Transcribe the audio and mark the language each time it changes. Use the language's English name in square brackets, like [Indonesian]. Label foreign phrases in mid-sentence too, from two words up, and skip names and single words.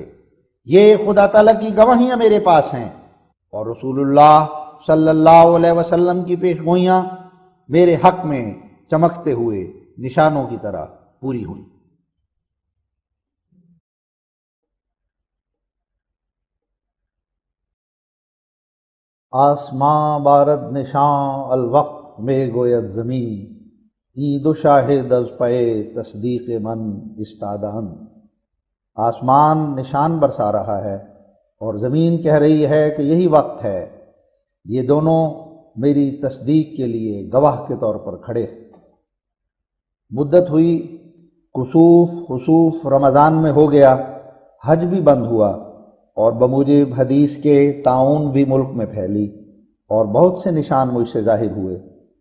[Urdu] یہ خدا تعالیٰ کی گواہیاں میرے پاس ہیں، اور رسول اللہ [Arabic] صلی اللہ علیہ وسلم [Urdu] کی پیش گوئیاں میرے حق میں چمکتے ہوئے نشانوں کی طرح پوری ہوئی۔ [Persian] آسماں بارد نشاں الوقت میں گوید زمین، عید و شاہد از پے تصدیق من استادان۔ [Urdu] آسمان نشان برسا رہا ہے اور زمین کہہ رہی ہے کہ یہی وقت ہے۔ یہ دونوں میری تصدیق کے لیے گواہ کے طور پر کھڑے۔ مدت ہوئی، کسوف خسوف رمضان میں ہو گیا، حج بھی بند ہوا، اور بموجب حدیث کے طاعون بھی ملک میں پھیلی، اور بہت سے نشان مجھ سے ظاہر ہوئے،